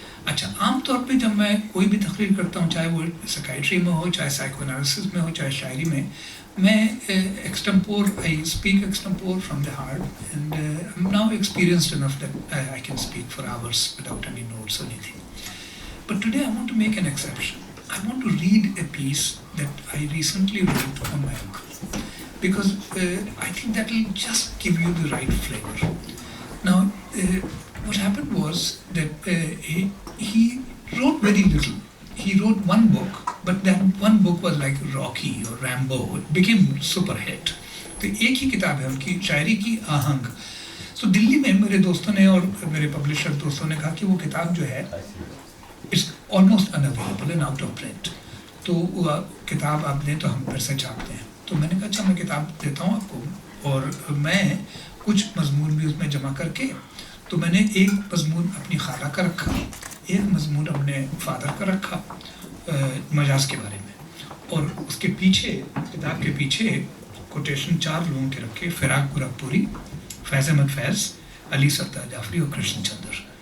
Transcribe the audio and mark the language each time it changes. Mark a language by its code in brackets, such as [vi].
[ur] اچھا, عام طور پہ جب میں کوئی بھی تقریر کرتا ہوں, چاہے وہ سائیکٹری میں ہو, چاہے سائیکو انالیسس میں ہو, چاہے شاعری میں ایکسٹمپور [en] I speak extempore from the heart and I am now experienced enough that I can speak for hours without any notes or anything. But today I want to make an exception. I want to read a piece that I recently wrote on my uncle because I think that will just give you the right flavor. Now, what happened was that he wrote very little. He wrote one book, but that one book was like Rocky or Rambo. It became super hit. [ur] تو ایک ہی کتاب ہے ان کی شاعری کی آہنگ. سو دلی میں میرے دوستوں نے اور میرے پبلشر دوستوں نے کہا کہ وہ کتاب جو ہے [en] it's almost unavailable and out of print, [ur] تو کتاب آپ دیں تو ہم پھر سے چھاپتے ہیں. تو میں نے کہا اچھا میں کتاب دیتا ہوں آپ کو, اور میں کچھ مضمون بھی اس میں جمع کر کے, تو میں نے ایک مضمون اپنی خالہ کا رکھا, ایک مضمون اپنے فادر کا رکھا مجاز کے بارے میں, اور اس کے پیچھے کتاب کے پیچھے کوٹیشن 4 لوگوں کے رکھے, فراق گورکھپوری, فیض احمد فیض, علی سردار جعفری اور کرشن چندر.